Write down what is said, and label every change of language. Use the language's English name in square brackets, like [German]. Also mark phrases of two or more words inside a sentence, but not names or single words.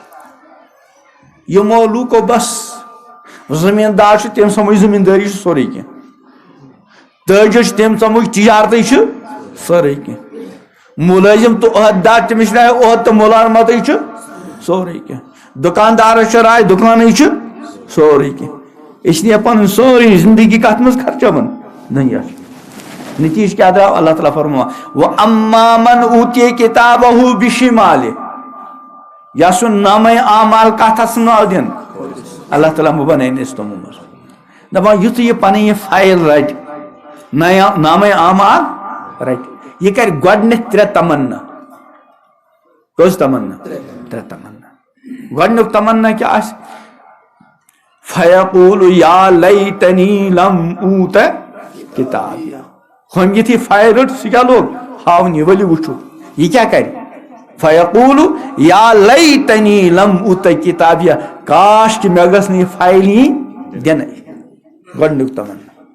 [Kashmiri] یِمو لوٗکو بس زٔمیٖندار چھُ تٔمۍ سمجھ زٔمیٖندٲری چھُ سورُے کینٛہہ تٲجر چھُ تٔمۍ سمجھ تجارتٕے چھُ سورُے کینٛہہ مُلٲزِم تہٕ عہدٕدار تٔمِس چھِ راے عہد تہٕ مُلازمتٕے چھُ سورُے کینٛہہ دُکاندارس چھِ راے دُکانٕے چھُ سورُے کینٛہہ اس لیے پنٕنۍ سورُے زندگی کتھ منٛز خرچاوان دُنیاہس نتیٖجہٕ کیٛاہ درٛاو اللہ تعالیٰ فرماوان [Arabic] وَأَمَّا مَنْ أُوتِیَ کِتابَهُ بِشِمالِهِ [Kashmiri] یس سُنٛد نامے اعمال کتھ اتھس منٛز آو دِنہٕ اللہ تعالیٰ بنٲیِن أسۍ تِمو منٛز دپان یُتھُے یہِ پنٕنۍ یہِ فایل رٹہِ نامے اعمال رٹہِ یہِ کرِ گۄڈٕنیتھ ترٛےٚ تمنا کٔژ تمنا ترٛےٚ تمنا گۄڈٕنیُک تمنا کیٛاہ آسہِ [Arabic] فیقوٗلُ یا لیتنی لم اوٗت کِتابیہ [Kashmiri] ہُم یِتھُے فایل رٔٹ سُہ کیٛاہ لوگ ہاونہِ ؤلِو وٕچھِو یہِ کیٛاہ کرِ [Arabic] فیقوٗلُ یا لیتنی لم اوٗت کِتابیہ [Kashmiri] کاش کہِ مےٚ گٔژھ نہٕ یہِ فایل یِنۍ دِنَے گۄڈٕنیُک تمنا